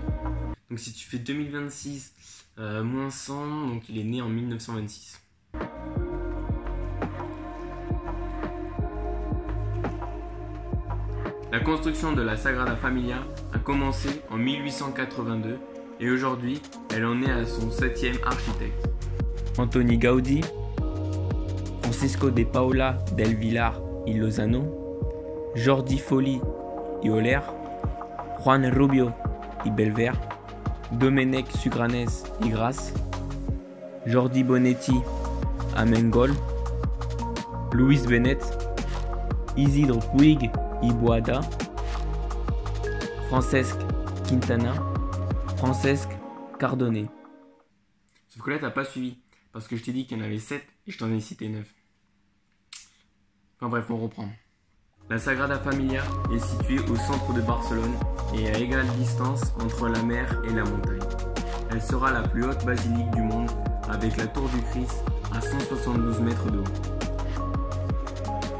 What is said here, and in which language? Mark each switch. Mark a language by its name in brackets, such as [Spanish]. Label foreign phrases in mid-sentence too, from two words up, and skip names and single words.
[French] Donc si tu fais 2026 moins 100, donc il est né en 1926. La construction de la Sagrada Familia a commencé en 1882 et aujourd'hui, elle en est à son 7e architecte. Antoni Gaudí, Francisco de Paula del Villar y Lozano, Jordi Folli y Oller, Juan Rubio y Belver, Domènec Sugranes y Gras, Jordi Bonetti Amengol, Luis Benet, Isidro Puig y Boada, Francesc Quintana, Francesc Cardone. Sauf que là, t'as pas suivi, parce que je t'ai dit qu'il y en avait 7 et je t'en ai cité 9. Enfin bref, on reprend. La Sagrada Familia est située au centre de Barcelone et à égale distance entre la mer et la montagne. Elle sera la plus haute basilique du monde avec la tour du Christ à 172 mètres de haut.